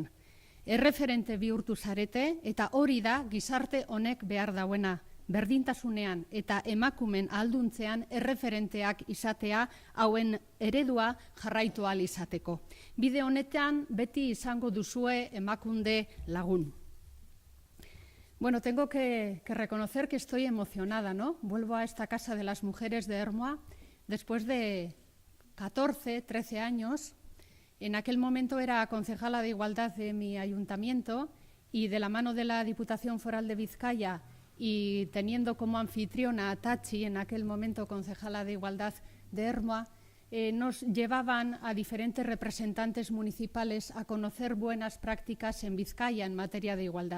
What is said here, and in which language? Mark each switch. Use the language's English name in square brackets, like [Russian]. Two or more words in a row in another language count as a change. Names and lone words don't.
[Basque] Erreferente bihurtu zarete eta hori da gizarte honek behar dauena, berdintasunean eta emakumen alduntzean erreferenteak izatea, hauen eredua jarraitu ahal izateko. Bide honetan beti izango duzue Emakunde lagun. [Spanish] Bueno, tengo que reconocer que estoy emocionada, ¿no? Vuelvo a esta Casa de las Mujeres de Ermua después de 14, 13 años. En aquel momento era concejala de Igualdad de mi ayuntamiento y de la mano de la Diputación Foral de Vizcaya y teniendo como anfitriona a Tachi, en aquel momento concejala de Igualdad de Ermua, nos llevaban a diferentes representantes municipales a conocer buenas prácticas en Vizcaya en materia de igualdad.